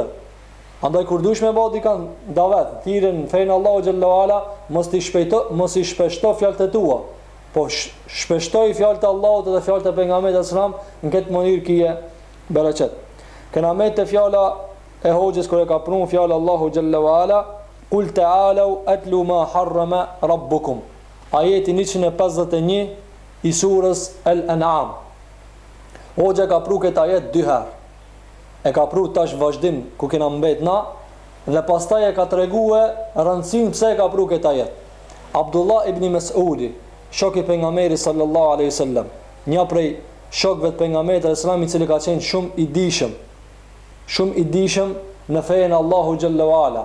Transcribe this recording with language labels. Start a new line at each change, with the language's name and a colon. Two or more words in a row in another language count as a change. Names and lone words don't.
Albanian: Andaj kur dush me bodi kanë davet, thirrën fejnë Allahu
Arabic: جل وعلا,
Albanian: mos I shpeshto fjalët e tua, po shpeshtoj fjalët e Allahut dhe fjalët e pejgamberit sallam, në këtë mënyrë kije bereqet. Kena me të fjala e Hoxhës kur e ka pranu fjalë Allahu
Arabic: جل وعلا: "قل تعالوا أتل ما حرم ربكم."
Albanian: Ajeti 151 I surës Al-An'am. Hoxha ka pru këtë ajet 2 herë. E ka pru tash vazhdim ku kena mbet na dhe pastaj e ka treguar rëndësinë pse e ka pru këtë ajet. Abdullah ibn Mas'udi, shok I pejgamberit
Arabic: صلى الله عليه وسلم,
Albanian: një prej shokëve të pejgamberit sallallahu I cili ka qenë shumë I dijshëm në fejen Allahu
Arabic: جل وعلا.